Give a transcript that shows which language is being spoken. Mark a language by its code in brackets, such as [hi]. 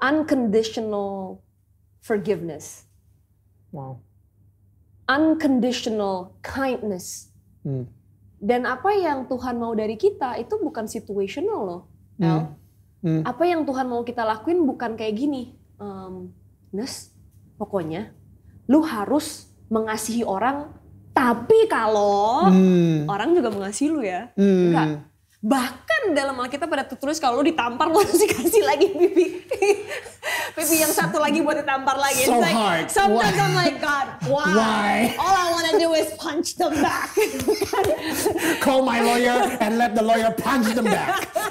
[en] Unconditional forgiveness. Wow. Unconditional kindness. [id] Dan apa yang Tuhan mau dari kita itu bukan situational loh. Apa yang Tuhan mau kita lakuin bukan kayak gini. Nes, pokoknya lu harus mengasihi orang, tapi kalau orang juga mengasihi lu ya. Enggak. Bahkan kan dalam Alkitab pada tertulis kalau lu ditampar lu harus dikasih lagi pipi. Pipi yang satu lagi buat ditampar lagi. [en] So like, hard. Sometimes I'm like, God, why? All I wanna do is punch them back. Call my lawyer and let the lawyer punch them back.